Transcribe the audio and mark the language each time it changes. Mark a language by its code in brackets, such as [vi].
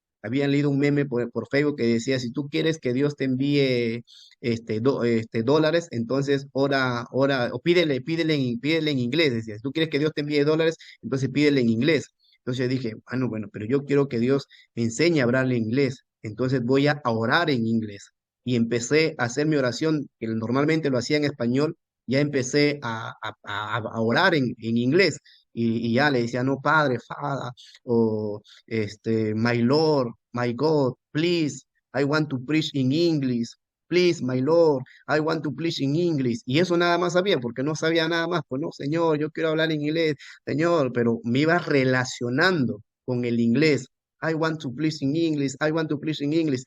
[es] Había leído un meme por Facebook que decía, si tú quieres que Dios te envíe dólares, entonces ora, o pídele en inglés, decía, si tú quieres que Dios te envíe dólares, entonces pídele en inglés. Entonces yo dije, bueno, pero yo quiero que Dios me enseñe a hablarle inglés, entonces voy a orar en inglés. Y empecé a hacer mi oración, que normalmente lo hacía en español, ya empecé a orar en inglés. Y ya le decía, no, Padre, [en] Father, o My Lord, My God, please, I want to preach in English, please, my Lord, I want to preach in English. [es] Y eso nada más sabía, porque no sabía nada más. Pues no, Señor, yo quiero hablar en inglés, Señor, pero me iba relacionando con el inglés. [en] I want to preach in English, I want to preach in English.